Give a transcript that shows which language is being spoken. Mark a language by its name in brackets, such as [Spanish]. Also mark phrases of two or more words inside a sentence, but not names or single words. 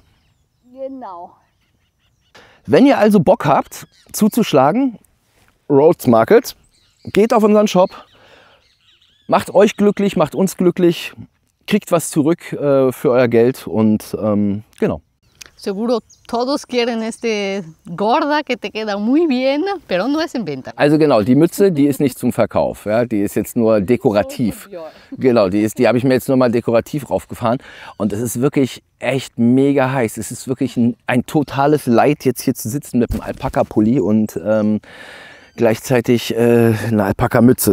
[German] Genau. Wenn ihr also Bock habt, zuzuschlagen, Rhodes Market, geht auf unseren Shop, macht euch glücklich, macht uns glücklich, kriegt was zurück für euer Geld und genau. [Spanish] Seguro todos quieren este gorda que te queda muy bien, pero no es en venta. [German] Also genau, die Mütze, die ist nicht zum Verkauf. Ja, die ist jetzt nur dekorativ. Genau, die habe ich mir jetzt nur mal dekorativ raufgefahren. Und es ist wirklich echt mega heiß. Es ist wirklich ein totales Leid, jetzt hier zu sitzen mit einem Alpaka-Pulli und gleichzeitig eine Alpaka-Mütze.